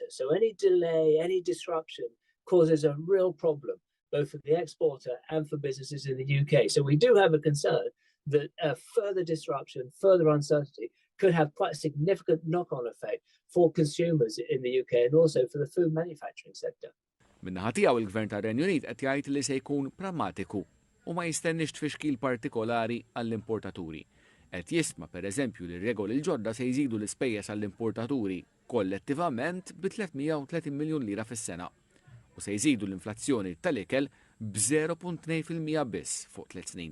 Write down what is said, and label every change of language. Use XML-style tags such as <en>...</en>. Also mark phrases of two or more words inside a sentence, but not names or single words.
<en>So any delay, any disruption causes a real problem, both for the exporter and for businesses in the UK. So we do have a concern that further disruption, further uncertainty could have quite a significant knock-on effect for consumers in the UK and also for the food manufacturing sector.</en> <mt>Min-naħa tiegħu il-Gvern tar-Renju Unit qed jgħid li se jkun prammatiku u ma jistennix tfixkil partikolari għall-importaturi. Qed jisma' pereżempju li r-regoli l-ġodda se jżidu l-ispejjeż għall-importaturi kollettivament bi 330 miljun lira fis-sena u se jżidu l-inflazzjoni tal-ikel b'0.2% biss fuq 3 snin.</mt>